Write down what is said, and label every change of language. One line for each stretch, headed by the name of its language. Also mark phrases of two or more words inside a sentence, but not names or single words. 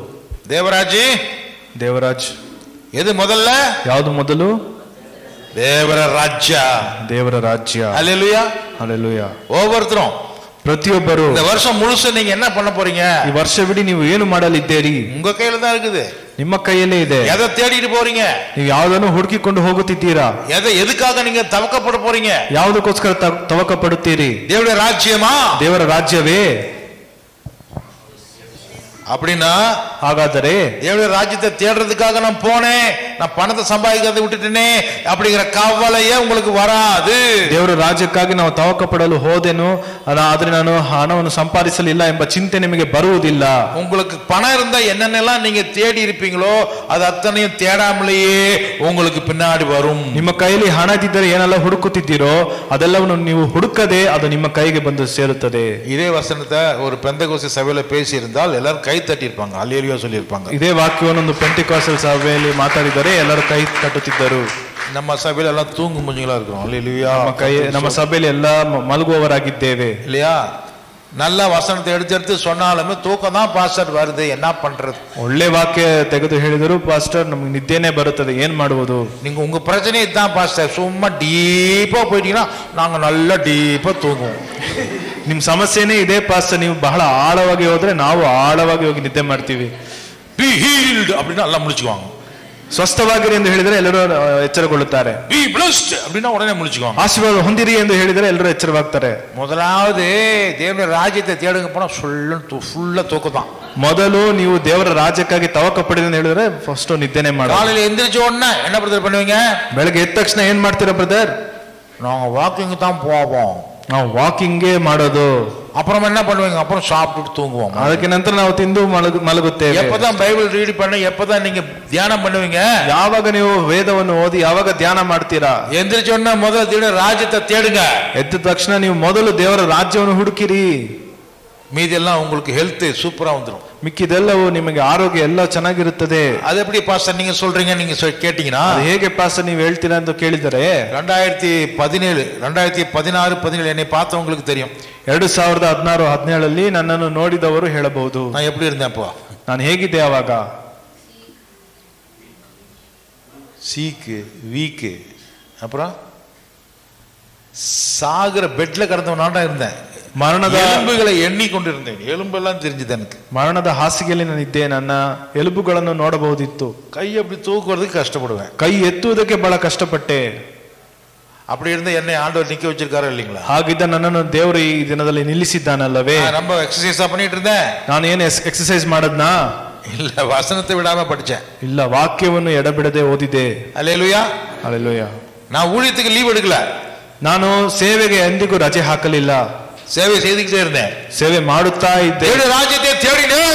Tamil: ದೇವರಾಜ್ எது முதல?
Kannada: ಯಾವುದು ಮೊದಲು? ದೇವರ ರಾಜ್ಯ. ಹಲ್ಲೆಲೂಯಾ, ಹಲ್ಲೆಲೂಯಾ.
Tamil: ஒவ்வொருத்தரும்,
Kannada: ಪ್ರತಿಯೊಬ್ಬರು
Tamil: இந்த வருஷம் முழுசு நீங்க என்ன பண்ண போறீங்க?
Kannada: ಈ ವರ್ಷವಿಡೀ ನೀವು ಏನು ಮಾಡಲಿದ್ದೀರಿ?
Tamil: உங்க கையில தான் இருக்குது,
Kannada: ನಿಮ್ಮ ಕೈಯಲ್ಲೇ ಇದೆ.
Tamil: எதை தேடிட்டு போறீங்க?
Kannada: ನೀವು ಯಾವುದನ್ನು ಹುಡುಕಿಕೊಂಡು ಹೋಗುತ್ತಿದ್ದೀರಾ?
Tamil: ಎದಕ್ಕಾಗ நீங்க தவக்கப்பட போறீங்க?
Kannada: ಯಾವುದಕ್ಕೋಸ್ಕರ ತವಕ ಪಡುತ್ತೀರಿ?
Tamil: தேவர ராஜ்யமா?
Kannada: ದೇವರ ರಾಜ್ಯವೇ?
Tamil: அப்படின்னா
Kannada: ಹಾಗಾದರೆ
Tamil: தேவனுடைய ராஜ்யத்தை தேடுறதுக்காக நான் போனேன், நான் பணத்தை சம்பாதிக்கிறதை விட்டுட்டேனே அப்படிங்கிற கவலையே உங்களுக்கு வராது.
Kannada: ದೇವರ ರಾಜ್ಯಕ್ಕಾಗಿ ನಾವು ತವಕ ಪಡಲು ಹೋದೆನು, ಆದ್ರೆ ನಾನು ಹಣವನ್ನು ಸಂಪಾದಿಸಲಿಲ್ಲ ಎಂಬ ಚಿಂತೆ ನಿಮಗೆ ಬರುವುದಿಲ್ಲ.
Tamil: உங்களுக்கு பணம் இருந்தா என்னென்னலாம் நீங்க தேடி இருப்பீங்களோ அது அத்தனையும் தேடாமலேயே உங்களுக்கு பின்னாடி வரும்.
Kannada: ನಿಮ್ಮ ಕೈಯಲ್ಲಿ ಹಣ ಇದ್ದರೆ ಏನೆಲ್ಲ ಹುಡುಕುತ್ತಿದ್ದೀರೋ ಅದೆಲ್ಲವನ್ನು ನೀವು ಹುಡುಕದೆ ಅದು ನಿಮ್ಮ ಕೈಗೆ ಬಂದು ಸೇರುತ್ತದೆ.
Tamil: இதே வசனத்தை ஒரு பெந்தகோஸ்து சபையில பேசி இருந்தால் எல்லாரும் கை தட்டி இருப்பாங்க, அல்லேலூயா சொல்லி இருப்பாங்க.
Kannada: ಇದೇ ವಾಕ್ಯವನ್ನು ಒಂದು ಪೆಂಟಿಕಾಸ್ಟಲ್ ಸಭೆಯಲ್ಲಿ ಮಾತಾಡಿದರೆ ಎಲ್ಲರೂ ಕೈ ತಟ್ಟುತ್ತಿದ್ದರು.
Tamil: நம்ம சபையில எல்லாம் தூங்கு மூஞ்சிகளா இருக்கிறோம். அல்லேலூயா.
Kannada: ನಮ್ಮ ಸಭೆಯಲ್ಲಿ ಎಲ್ಲ ಮಲಗುವವರಾಗಿದ್ದೇವೆ.
Tamil: இல்லையா? நல்ல வசனத்தை எடுத்து சொன்னாலுமே தூக்கம் தான் பாஸ்டர் வருது, என்ன பண்றது?
Kannada: ಒಳ್ಳೆ ವಾಕ್ಯ ತೆಗೆದು ಹೇಳಿದರು ಪಾಸ್ಟರ್ ನಮ್ಗೆ ನಿದ್ದೆನೇ ಬರುತ್ತದೆ, ಏನ್ ಮಾಡುವುದು?
Tamil: நீங்க உங்க பிரச்சனை இதுதான் பாஸ்டர், சும்மா டீப்பா போயிட்டீங்கன்னா நாங்க நல்லா டீப்பா தூங்குவோம்.
Kannada: ನಿಮ್ ಸಮಸ್ಯೆನೇ ಇದೆ ಪಾಸ್ಟರ್, ನೀವು ಬಹಳ ಆಳವಾಗಿ ಹೋದ್ರೆ ನಾವು ಆಳವಾಗಿ ಹೋಗಿ ನಿದ್ದೆ ಮಾಡ್ತೀವಿ.
English: be healed
Tamil: அப்படின்னா எல்லாம் முடிச்சுக்குவாங்க.
Kannada: ಸ್ವಸ್ಥವಾಗಿರಿ ಎಂದು ಹೇಳಿದರೆ ಎಲ್ಲರೂ ಎಚ್ಚರಗೊಳ್ಳುತ್ತಾರೆ.
English: be blessed
Tamil: அப்படின்னா உடனே முடிச்சுக்குவாங்க.
Kannada: ಆಶೀರ್ವಾದ ಹೊಂದಿರಿ ಎಂದು ಹೇಳಿದರೆ ಎಲ್ಲರೂ ಎಚ್ಚರವಾಗ್ತಾರೆ.
Tamil: முதலாவது தேவனுடைய ராஜ்யத்தை தேடுங்க போனா ஃபுல்லா தூக்கம் தான்.
Kannada: ಮೊದಲು ನೀವು ದೇವರ ರಾಜ್ಯಕ್ಕಾಗಿ ತವಕ ಪಡಿದೆ ಅಂತ ಹೇಳಿದ್ರೆ ಫಸ್ಟ್ ನಿದ್ದೆನೆ ಮಾಡಿ.
Tamil: காலையில எந்திரிச்ச உடனே என்ன பிரதர் பண்ணுவீங்க?
Kannada: ಬೆಳಗ್ಗೆ ಎದ್ದ ತಕ್ಷಣ ಏನ್ ಮಾಡ್ತೀರಾ ಬ್ರದರ್?
Tamil: நாங்க வாக்கிங் தான் போவோம்.
Kannada: ನಾವು ವಾಕಿಂಗೇ ಮಾಡೋದು.
Tamil: அப்புறம் என்ன பண்ணுவீங்க? அப்புறம் சாப்பிட்டு தூங்குவோம்.
Kannada: ಅದಕ್ಕೆ ನಂತರ ನಾವು ತಿಂದು ಮಲಗುತ್ತೇವೆ.
Tamil: எப்பதான்
English: Bible read
Tamil: பண்ண, எப்பதான் நீங்க தியானம் பண்ணுவீங்க?
Kannada: ಯಾವಾಗ ನೀವು ವೇದವನ್ನು ಓದಿ ಯಾವಾಗ ಧ್ಯಾನ ಮಾಡ್ತೀರಾ?
Tamil: எந்திரிச்ச உடனே முதல் தேவனுடைய ராஜ்யத்தை தேடுங்க.
Kannada: ಎದ್ದ ತಕ್ಷಣ ನೀವು ಮೊದಲು ದೇವರ ರಾಜ್ಯವನ್ನು ಹುಡುಕಿರಿ.
Tamil: மீதி எல்லாம் உங்களுக்கு ஹெல்த் சூப்பரா வந்துடும்.
Kannada: ಮಿಕ್ಕಿದೆಲ್ಲವೂ ನಿಮಗೆ ಆರೋಗ್ಯ ಎಲ್ಲ ಚೆನ್ನಾಗಿರುತ್ತದೆ.
Tamil: அது எப்படி பாஸ்டர் நீங்க சொல்றீங்க? நீங்க கேட்டீங்கன்னா
Kannada: ಹೇಗೆ ಪಾಸ್ಟರ್ ನೀವು ಹೇಳ್ತೀರಾ ಅಂತ ಕೇಳಿದರೆ
Tamil: 2017 2016 17 என்னை பார்த்தவங்களுக்கு தெரியும்.
Kannada: 2016 17 ನನ್ನನ್ನು ನೋಡಿದವರು ಹೇಳಬಹುದು
Tamil: நான் எப்படி இருந்தேன் அப்போ.
Kannada: ನಾನು ಹೇಗಿದ್ದೆ ಆವಾಗ.
Tamil: சீக்கு வீக்கு அப்புறம் சாகுற பெட்ல கிடந்தவனாண்டா இருந்தேன். மரணದ எலும்புகளை எண்ணி கொண்டிருந்தேன். எலும்பெல்லாம் தெரிஞ்சது எனக்கு.
Kannada: ಮರಣದ ಹಾಸಿಗೆಯಲ್ಲಿ ನಾನಿದ್ದೆ. ನನ್ನ ಎಲುಬುಗಳನ್ನು ನೋಡಬಹುದಿತ್ತು.
Tamil: கை அப்படி தூக்குறதுக்கு கஷ்டப்படுவேன்.
Kannada: ಕೈ ಎತ್ತುವುದಕ್ಕೆ ಬಹಳ ಕಷ್ಟಪಟ್ಟೆ.
Tamil: அப்படி இருந்த என்னை ஆண்டவர் நிக்க வச்சிருக்காரு இல்லைங்களா?
Kannada: ಹಾಗಿದ್ದ ನನ್ನನ್ನು ದೇವರು ಈ ದಿನದಲ್ಲಿ ನಿಲ್ಲಿಸಿದ್ದಾನಲ್ಲವೇ?
Tamil: ரொம்ப எக்ஸசைஸா பண்ணிட்டு இருந்தேன்.
Kannada: ನಾನು ಏನು ಎಕ್ಸರ್ಸೈಸ್ ಮಾಡದ್ನಾ?
Tamil: இல்ல, வசனத்தை விடாம படிச்சேன்.
Kannada: ಇಲ್ಲ, ವಾಕ್ಯವನ್ನು ಎಡಬಿಡದೆ ಓದಿದೆ.
Tamil: அல்லேலூயா. அல்லேலೂಯಾ. நான் ஊழியத்துக்கு லீவ் எடுக்கல.
Kannada: ನಾನು ಸೇವೆಗೆ ಎಂದಿಗೂ ರಜೆ ಹಾಕಲಿಲ್ಲ.
Tamil: சேவை செய்துக்கிட்டே இருந்தேன்.
Kannada: ಸೇವೆ ಮಾಡುತ್ತಾ ಇದ್ದೆ.
Tamil: தேவனுடைய ராஜ்யத்தை தேடினேன்.